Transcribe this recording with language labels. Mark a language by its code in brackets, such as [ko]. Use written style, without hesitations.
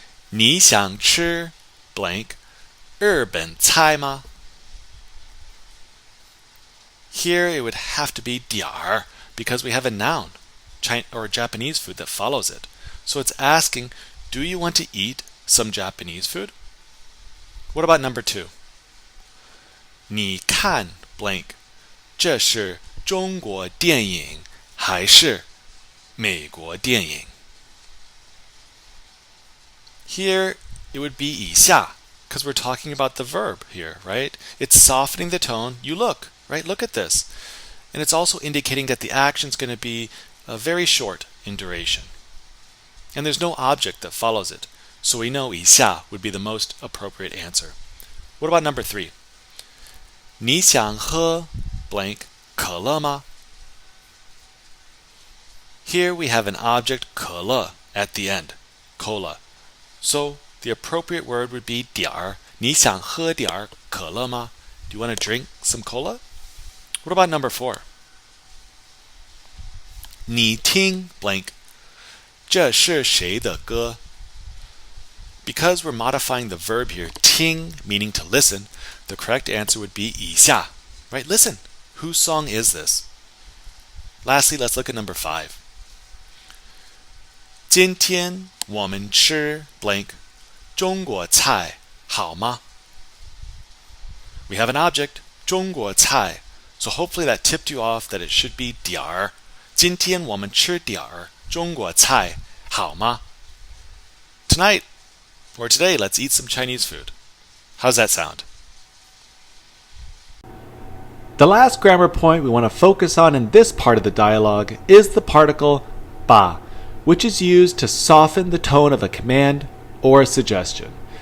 [zh] 你想吃 blank 日本菜吗? [en] Here it would have to be 点 because we have a noun or Japanese food that follows it. So it's asking, do you want to eat some Japanese food? What about number 2? [zh] 你看 blank 这是中国电影还是美国电影? [en] Here it would be 以下because we're talking about the verb here, right? It's softening the tone. You look, right? Look at this. And it's also indicating that the action is going to be very short in duration. And there's no object that follows it. So we know 以下 would be the most appropriate answer. What about number 3? [zh] 你想喝 blank 可乐吗? [en] Here we have an object 可乐 at the end, cola. So the appropriate word would be 点儿. [zh] 你想喝点可乐吗? [en] Do you want to drink some cola? What about number 4? [zh] 你听 blank 这是谁的歌? [en] Because we're modifying the verb here, 听 meaning to listen, the correct answer would be 以下. Right? Listen. Whose song is this? Lastly, let's look at number 5. [zh] 今天我们吃 blank 中国菜好吗? [en] We have an object, 中国菜, so hopefully that tipped you off that it should be 点儿. [zh] 今天我们吃点儿中国菜好吗? [en] Tonight, or today, let's eat some Chinese food. How's that sound? The last grammar point we want to focus on in this part of the dialogue is the particle ba, which is used to soften the tone of a command or a suggestion.